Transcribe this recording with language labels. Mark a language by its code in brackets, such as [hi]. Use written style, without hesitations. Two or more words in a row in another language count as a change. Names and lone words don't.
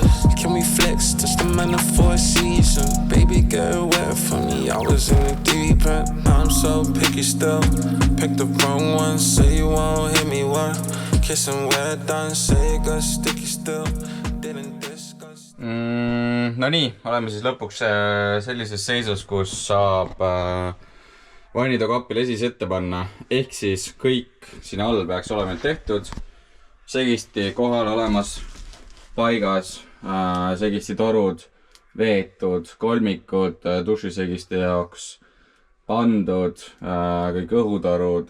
[en] Can we flex, touch the man of 4 seasons. Baby get away from me, I was in the deep end. I'm so picky still, picked the wrong one. Say you won't hit me one. Kissing we're done, say it got sticky still. Didn't discuss. [et] No nii, oleme siis lõpuks sellises seisus, kus saab vannitokapil esis ette panna. Ehk siis kõik siin all peaks olema tehtud. Segisti kohal olemas, paigas, segisti torud, veetud, kolmikud dušisegiste jaoks pandud, kõik õhutorud